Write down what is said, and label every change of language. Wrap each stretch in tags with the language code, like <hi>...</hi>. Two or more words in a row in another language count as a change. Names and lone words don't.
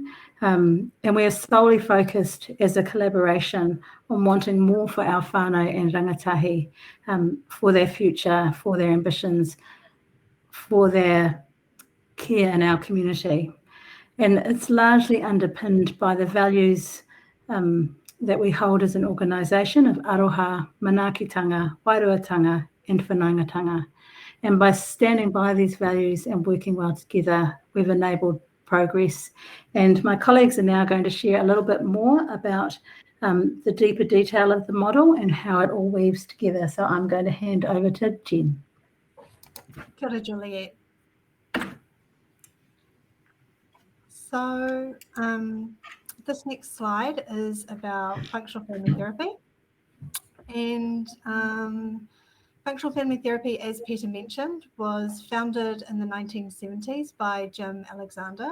<en>And we are solely focused as a collaboration on wanting more for our whānau and rangatahi, for their future, for their ambitions, for their care in our community. And it's largely underpinned by the values that we hold as an organisation of</en> <mi>aroha, manaakitanga, wairuatanga</mi> <en>and whanaungatanga. And by standing by these values and working well together, we've enabled progress. And my colleagues are now going to share a little bit more about the deeper detail of the model and how it all weaves together. So I'm going to hand over to Jen.</en> <mi>Kia ora, Juliet.</mi> <en>So this next slide is about functional family therapy. And functional family therapy, as Peter mentioned, was founded in the 1970s by Jim Alexander.</en>